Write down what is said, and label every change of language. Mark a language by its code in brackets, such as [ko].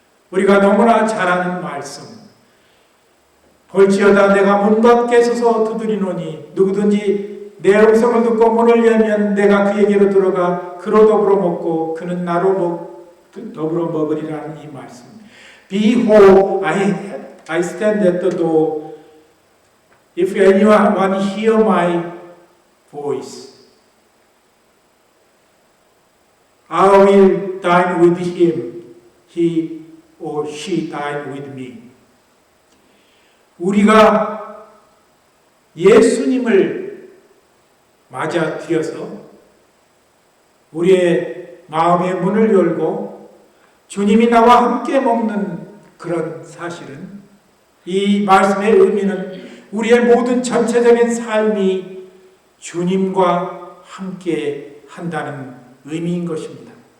[ko] 우리가 너무나 잘 아는 말씀, 볼지어다 내가 문 밖에 서서 두드리노니 누구든지 내 음성을 듣고 문을 열면 내가 그에게로 들어가 그로 더불어 먹고 그는 나로 더불어 먹으리라는 이 말씀. [en] Behold, I stand at the door. If anyone hear my voice, I will dine with him. He or she dine with me. [ko] 우리가 예수님을 맞아들여서 우리의 마음의 문을 열고 주님이 나와 함께 먹는 그런 사실은, 이 말씀의 의미는 우리의 모든 전체적인 삶이 주님과 함께 한다는 의미인 것입니다.